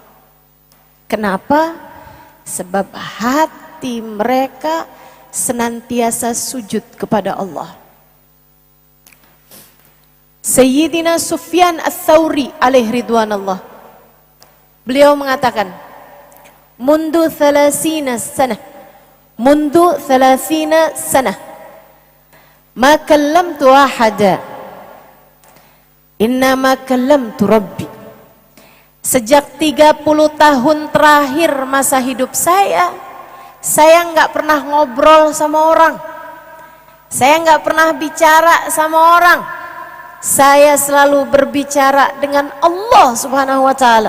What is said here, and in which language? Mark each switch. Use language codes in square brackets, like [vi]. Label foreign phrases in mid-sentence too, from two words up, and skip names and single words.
[id] Kenapa? Sebab hati mereka senantiasa sujud kepada Allah. Sayyidina Sufyan Ats-Tsauri [ar] عليه رضوان الله, [id] beliau mengatakan, [ar] منذ 30 سنة ما كلمت أحدا إنما كلمت ربي. [id] Sejak 30 tahun terakhir masa hidup saya nggak pernah ngobrol sama orang, saya nggak pernah bicara sama orang, saya selalu berbicara dengan Allah [ar] سبحانه وتعالى.